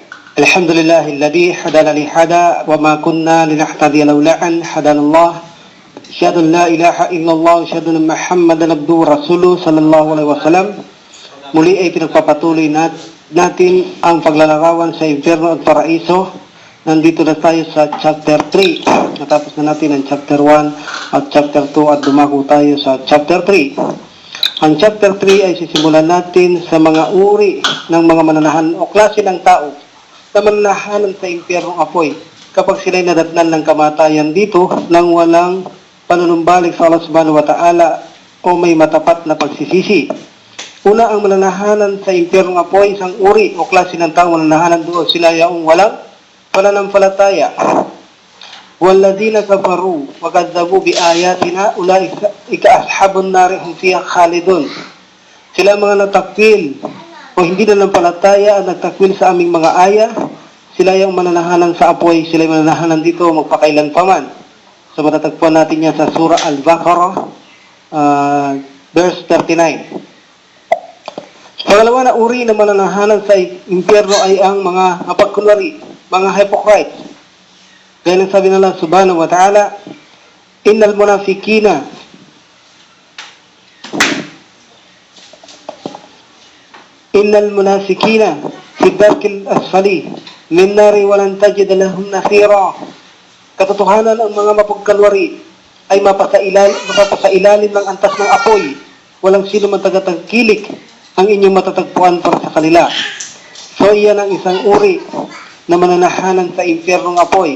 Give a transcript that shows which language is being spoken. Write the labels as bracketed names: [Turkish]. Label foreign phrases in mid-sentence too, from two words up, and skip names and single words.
[Arabic] الحمد لله الذي هدانا لهذا وما كنا لنهتدي لولا أن هدانا الله أشهد أن لا إله إلا الله أشهد أن محمدا عبده ورسوله صلى الله عليه وسلم. [Filipino] Muli ay pinagpapatuloy natin ang paglalarawan sa impyerno at paraiso. Nandito na tayo sa chapter 3. Natapos na natin ang chapter 1 at chapter 2 at dumako tayo sa chapter 3. Ang chapter 3 ay sisimulan natin sa mga uri ng mga mananahan o klase ng tao na mananahanan sa impyernong apoy kapag sila'y nadatnan ng kamatayan dito nang walang panunumbalik sa Allah [Arabic] سبحانه وتعالى [Filipino] o may matapat na pagsisisi. Una, ang mananahanan sa impyernong apoy, isang uri o klase ng tao mananahanan doon sila yaong walang pananampalataya. [Arabic] وَالَّذِينَ كَفَرُوا وَكَذَّبُوا بِآيَاتِنَا أُولَٰئِكَ أَصْحَابُ النَّارِ هُمْ فِيهَا خَالِدُونَ. [Filipino] Sila mga natakwil o hindi nanampalataya at nagtakwil sa aming mga aya, sila yung mananahanan sa apoy, sila yung mananahanan dito magpakailan paman. So matatagpuan natin yan sa Surah Al-Baqarah, verse 39. Pangalawa na uri na mananahanan sa impyerno ay ang mga mapagkunwari, mga hypocrites. Gaya ng sabi ng Allah [Arabic] سبحانه وتعالى إن المنافقين في الدرك الأسفل من النار ولن تجد لهم نصيرا. [Filipino] Katotohanan, ang mga mapagkalwari ay mapapasailalim ng antas ng apoy. Walang sino man tagatangkilik ang inyong matatagpuan para sa kanila. So iyan ang isang uri na mananahanan sa impyernong apoy.